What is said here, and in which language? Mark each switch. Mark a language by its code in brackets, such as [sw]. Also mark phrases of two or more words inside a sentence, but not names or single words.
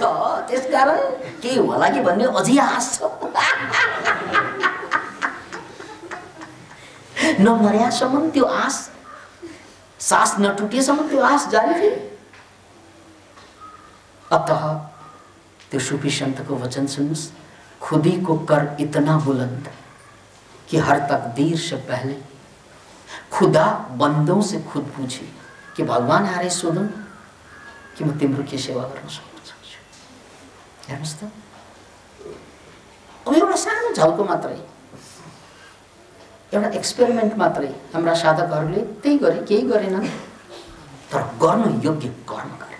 [ne] त्यसकारण केही होला कि भन्ने अझै आश छ। नमर्यासम्म त्यो आश, सास नटुटेसम्म त्यो आश जारी थियो। अतः त्यो सूफी संतको वचन सुन्नुहोस्, [ur] خودی کو کر اتنا بلند کہ ہر تقدیر سے پہلے خدا بندوں سے خود پوچھے [ne] कि भगवान आएर सोधौँ कि म तिम्रो के सेवा गर्न सक्छु। हेर्नुहोस् त, अब एउटा सानो झल्को मात्रै, एउटा एक्सपेरिमेन्ट मात्रै। हाम्रा साधकहरूले त्यही गरे, केही गरेनन्, तर गर्नु योग्य कर्म गरे।